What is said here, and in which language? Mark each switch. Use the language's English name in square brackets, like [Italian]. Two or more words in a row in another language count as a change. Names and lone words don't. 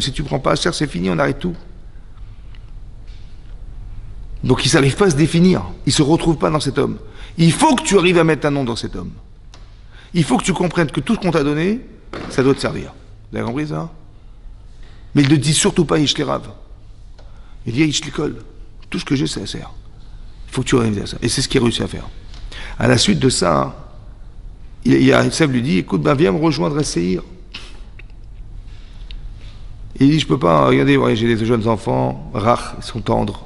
[French] Si tu ne prends pas à charge, c'est fini, on arrête tout. Donc il n'arrive pas à se définir. Il ne se retrouve pas dans cet homme. Il faut que tu arrives à mettre un nom dans cet homme. Il faut que tu comprennes que tout ce qu'on t'a donné, ça doit te servir. Vous avez compris ça? Mais il ne dit surtout pas [Hebrew] יש לי רב. [French] Il dit [Hebrew] יש לי כל. [French] Tout ce que j'ai, ça sert. Il faut que tu arrives à ça. Et c'est ce qu'il a réussi à faire. À la suite de ça, Esav lui dit écoute, viens me rejoindre à Seir. Et il dit je peux pas, regardez, j'ai des jeunes enfants, rach, ils sont tendres.